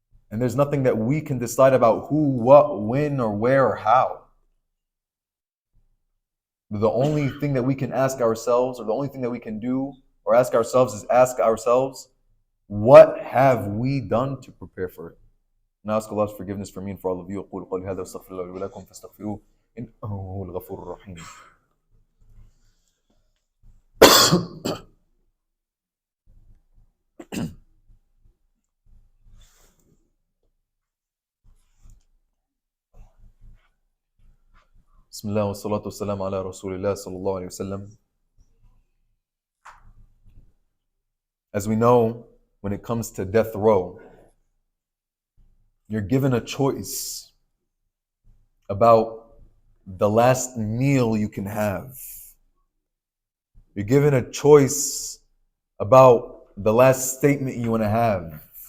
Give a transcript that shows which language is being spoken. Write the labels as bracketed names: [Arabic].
[English] And there's nothing that we can decide about who, what, when, or where, or how. The only thing that we can ask ourselves, or the only thing that we can do or ask ourselves, is ask ourselves, what have we done to prepare for it? And I ask Allah's forgiveness for me and for all of you. [Arabic] أقول قولي هذا وأستغفر الله لي ولكم فاستغفروه إنه هو الغفور الرحيم. بسم الله والصلاة والسلام على رسول الله صلى الله عليه وسلم. [English] As we know, when it comes to death row, you're given a choice about the last meal you can have. You're given a choice about the last statement you want to have.